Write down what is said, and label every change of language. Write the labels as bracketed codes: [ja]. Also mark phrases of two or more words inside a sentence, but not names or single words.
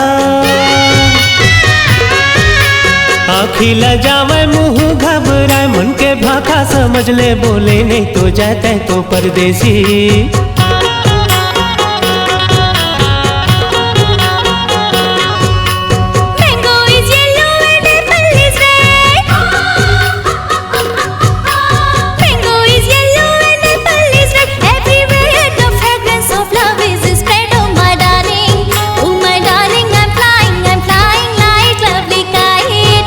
[hne] आँखी लजावे मुँह घबराए मन के भाखा समझ ले बोले नहीं तो जाते तो परदेसी। [en] Mango is yellow and apple is red. Mango is yellow and apple is red. Everywhere the fragrance of love is spread. Oh my darling, I'm flying like lovely kite.